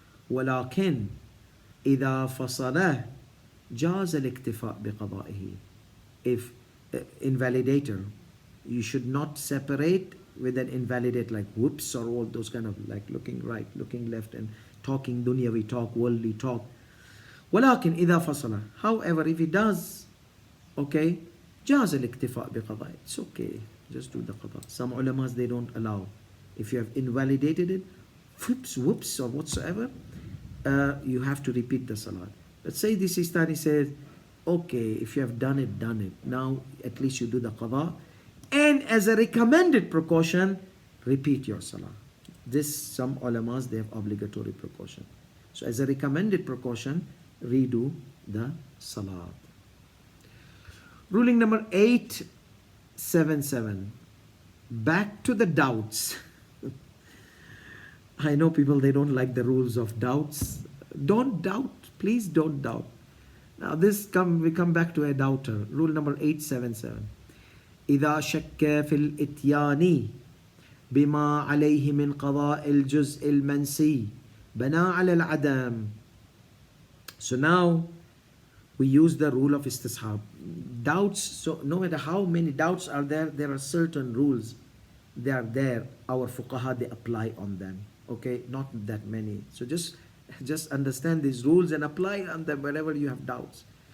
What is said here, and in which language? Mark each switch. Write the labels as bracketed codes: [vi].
[ar] ولكن إذا فصله جاز الاكتفاء بقضائه. [en] If invalidator, you should not separate with an invalidate like whoops or all those kind of like looking right, looking left and talking dunyavi talk, worldly talk. [ar] ولكن إذا فصله, [en] however, if he does, okay, [ar] جاز الاكتفاء بقضائه. [en] It's okay, just do the qada. Some ulamas they don't allow. If you have invalidated it, whoops or whatsoever, you have to repeat the salat. Let's say this Sistani says, okay, if you have done it, done it. Now at least you do the qada. And as a recommended precaution, repeat your salah. This, some ulamas, they have obligatory precaution. So as a recommended precaution, redo the salat. Ruling number 877. Back to the doubts. I know people, they don't like the rules of doubts. Don't doubt. Please don't doubt. Now we come back to a doubter. Rule number 877. [ar] إذا شك في الإتيان بما عليه من قضاء الجزء المنسي بنى على العدم. [en] So now we use the rule of istishab. Doubts, so no matter how many doubts are there, there are certain rules. They are there. Our fuqaha, they apply on them. Okay, not that many. So just understand these rules and apply on them wherever you have doubts.